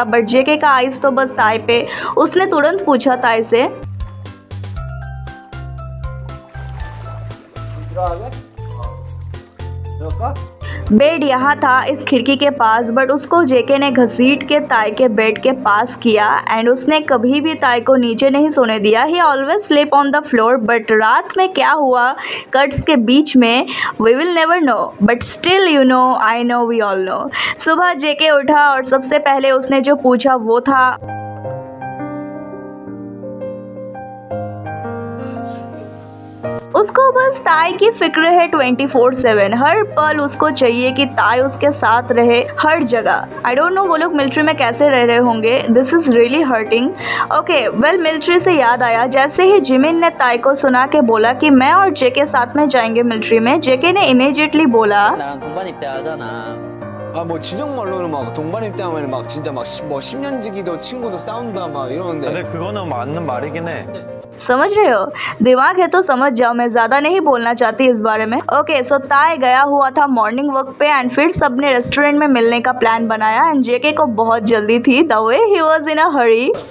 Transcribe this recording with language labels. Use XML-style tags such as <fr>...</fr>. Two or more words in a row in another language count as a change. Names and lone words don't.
<hi>बट जेके का आइज तो बस ताई पे। उसने तुरंत पूछा ताई से, बेड यहाँ था इस खिड़की के पास, बट उसको जेके ने घसीट के ताई के बेड के पास किया एंड उसने कभी भी ताई को नीचे नहीं सोने दिया।</hi> <en>he always sleep on the floor.</en> <hi>बट रात में क्या हुआ कट्स के बीच में,</hi> <en>we will never know, but still you know, I know, we all know.</en> <hi>सुबह जेके उठा और सबसे पहले उसने जो पूछा वो था, उसको बस ताई की फिक्र है 24/7। हर पल उसको चाहिए कि ताई उसके साथ रहे हर जगह।</hi> <en>I don't know</en> <hi>वो लोग मिलिट्री में कैसे रह रहे होंगे,</hi> <en>this is really hurting. okay well,</en> <hi>मिलिट्री से याद आया, जैसे ही जिमिन ने ताई को सुना के बोला कि मैं और जेके साथ में जाएंगे मिलिट्री में, जेके ने इमीडिएटली बोला,</hi> <ko>나랑 동반 입대하잖아. 뭐 진영 말로는 막 동반 입대하면 막 진짜 막 10년 지기도 친구도 싸운다 막 이러는데. 근데 그거는 맞는 말이긴 해.</ko> <hi>समझ रहे हो? दिमाग है तो समझ जाओ, मैं ज़्यादा नहीं बोलना चाहती इस बारे में।</hi> <en>okay so</en> <hi>ताई गया हुआ था</hi> <en>morning walk</en> <hi>पे एंड फिर सबने रेस्टोरेंट में मिलने का प्लान बनाया एंड जेके को बहुत जल्दी थी,</hi> <en>the way he was in a hurry.</en>